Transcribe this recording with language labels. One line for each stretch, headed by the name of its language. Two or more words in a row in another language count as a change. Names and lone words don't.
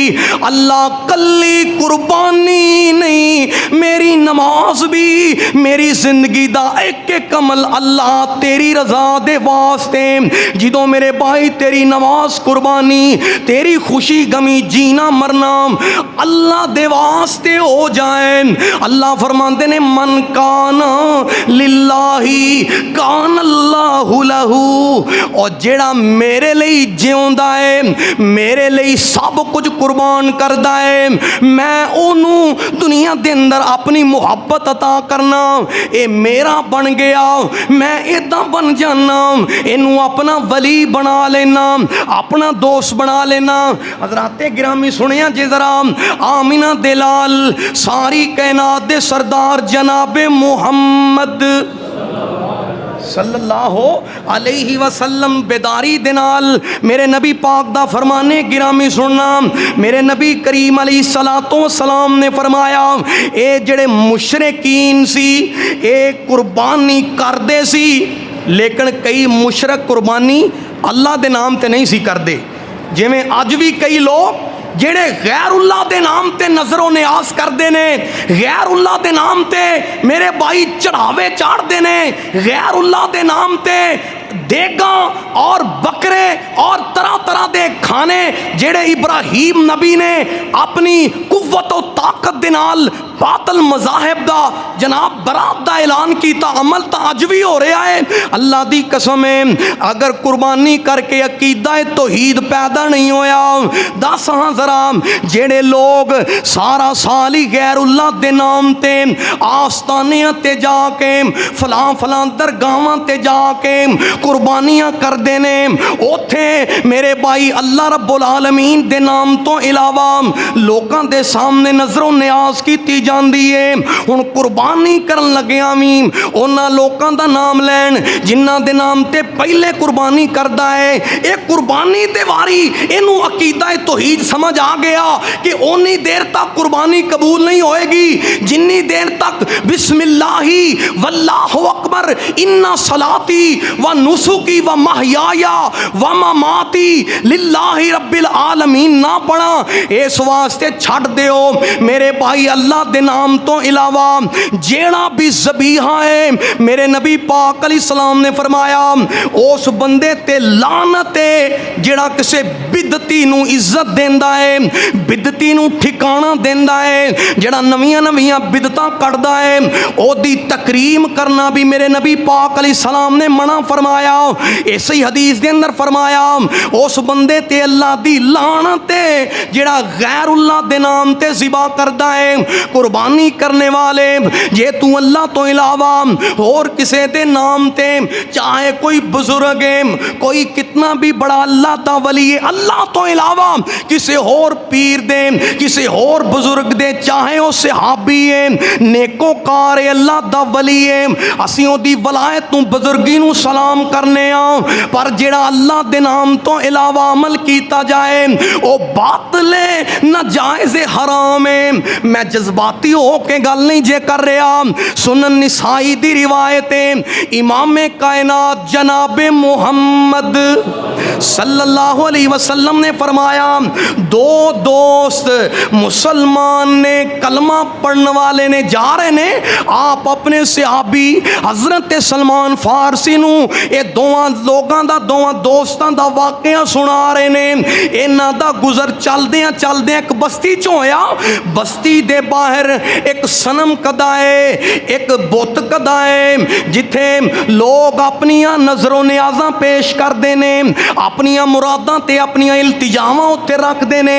Punjabi: اللہ کلی قربانی نہیں، میری نماز وی، میری زندگی دا اک اک عمل اللہ تیری رضا دے واسطے. جدوں میرے بھائی تیری نماز قربانی، تیری خوشی غمی جینا مرنا اللہ دے واسطے ہو جائے. اللہ فرماتے نے
Arabic: من كان لله كان الله له,
Punjabi: اور جیہڑا میرے لئی جیوندا ہے، میرے لئی سب کجھ قربان کردا ہے، میں اوہنوں دنیا دے اندر اپنی محبت عطا کرنا. ایہہ میرا بن گیا، میں ایدا بن جانا، ایہنوں اپنا ولی بنا لینا، اپنا دوست بنا لینا. حضراتِ گرامی سنیا جے ذرا، آمنہ دے لال ساری کائنات دے سردار جنابِ محمد
Arabic: صلى الله عليه وسلم
Punjabi: بیداری دے نال میرے نبی پاک دا فرمانِ گرامی سننا. میرے نبی کریم
Arabic: عليه الصلاة والسلام
Punjabi: نے فرمایا، ایہہ جیہڑے مشرکین سی ایہہ قربانی کردے سی، لیکن کئی مشرک قربانی اللہ دے ناں تے نہیں سی کردے. جیویں اج وی کئی لوک جیہڑے غیراللہ دے ناں تے نذرو نیاز کرتے نے، غیراللہ دے ناں تے میرے بھائی چڑھاوے چاڑھتے نے، غیراللہ دے ناں تے دیگا اور بکرے اور طرح طرح کے کھانے جیہڑے ابراہیم نبی نے اپنی قوت اور طاقت دے نال باطل مذاہب دا جناب براءت دا اعلان کیا، عمل تو اج وی ہو رہا ہے. اللہ دی قسم ہے، اگر قربانی کرکے عقیدہ توحید پیدا نہیں ہویا، دس ہاں ذرا جیہڑے لوک سارا سال ای غیراللہ دے ناں تے آستانیاں تے جاکے فلاں فلاں درگاہاں تے جاکے قربانیاں کرتے نے، اوتھے میرے بھائی اللہ
Arabic: رب العالمین
Punjabi: دے ناں توں علاوہ
Urdu: لوگوں کے سامنے نذروں نیاز کی جاتی ہے.
Punjabi: ہن قربانی کرن لگیا وی انہاں لوگوں کا نام لین جنہاں دے ناں تے پہلے قربانی کرتا ہے. ایہہ قربانی تے واری ایہنوں عقیدہ توحید سمجھ آ گیا کہ اونی دیر تک قربانی قبول نہیں ہوئے گی جنی دیر تک कुर्बानी कबूल नहीं होएगी जिन्नी देर तक
Arabic: بسم الله والله أكبر إن صلاتي ونسكي ومحياي ومماتي لله رب العالمين
Punjabi: نا پڑھا. اس واسطے چھڈ دیو میرے بھائی اللہ دے ناں توں علاوہ جیہڑا وی ذبیحہ ہے، میرے نبی پاک علیہ السلام نے فرمایا اس بندے تے لعنت ہے جیہڑا کسی بدعتی نوں عزت دیندا ہے، بدعتی نوں ٹھکانہ دیندا ہے، جیہڑا نویں نویں بدعتاں کڈھدا ہے اودی تکریم کرنا وی میرے نبی پاک علیہ السلام نے منع فرمایا. اس ہی حدیث دے اندر فرمایا اس بندے تے اللہ دی لعنت ہے جیہڑا غیراللہ دے ناں تے ذبح کردا ہے. قربانی کرنے والے جے تو اللہ توں علاوہ اور کسی کے ناں تے چاہے کوئی بزرگ ہے، کوئی کتنا وی بڑا اللہ دا ولی ہے، اللہ توں علاوہ کسی اور پیر دے، کسی اور بزرگ دے، چاہے وہ صحابی ہے، نیکوکار ہے, اللہ دا ولی ہے، اسیں اودی ولایت نوں بزرگی نوں سلام کرنے آ، پر جیہڑا اللہ دے ناں توں علاوہ عمل کیا جائے وہ باطل ہے، ناجائز حرام ہے. میں جذباتی ہو کے گل نہیں جے کر رہا، سنن نسائی دی روایت ہے، امام کائنات جنابِ محمد
Arabic: صلى الله عليه وسلم
Punjabi: نے فرمایا دو دوست مسلمان نے کلمہ پڑھنے والے نے جا رہے نے، آپ اپنے صحابی حضرت سلمان فارسی نوں ایہہ دوواں لوگوں کا دوواں دوستوں کا واقعہ سنا رہے نے. انہاں دا گزر چلدیاں چلدیاں اک بستی چ ہویا، بستی دے باہر اک صنم کدہ ہے، اک بت کدہ ہے، جتھے لوک اپنیاں نذروں نیازاں پیش کرتے ہیں، اپنیاں مراداں تے اپنیاں التجاواں اتے رکھتے ہیں.